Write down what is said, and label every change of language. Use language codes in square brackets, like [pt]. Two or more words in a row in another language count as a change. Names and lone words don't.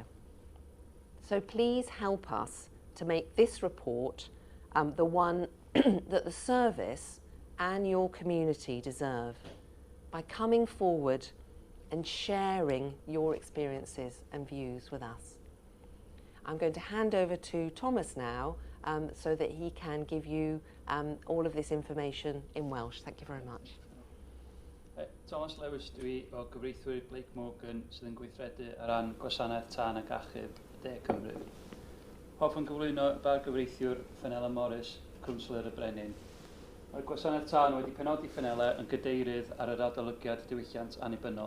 [en] So please help us to make this report the one that the service and your community deserve by coming forward and sharing your experiences and views with us. I'm going to hand over to Thomas now so that he can give you all of this information in Welsh. Thank you very much. [cy] Thomas Lewis dwi o gyfreithwyr Blake Morgan sydd yn gweithredu ar ran gwasanaeth tân ac achub De Cymru. Hoffwn gyflwyno y bargyfreithiwr Fenella Morris, cwnsler y Brenin. Mae'r gwasanaeth tân wedi penodi Fenella yn gydeirydd ar yr adolygiad diwylliant annibynnol.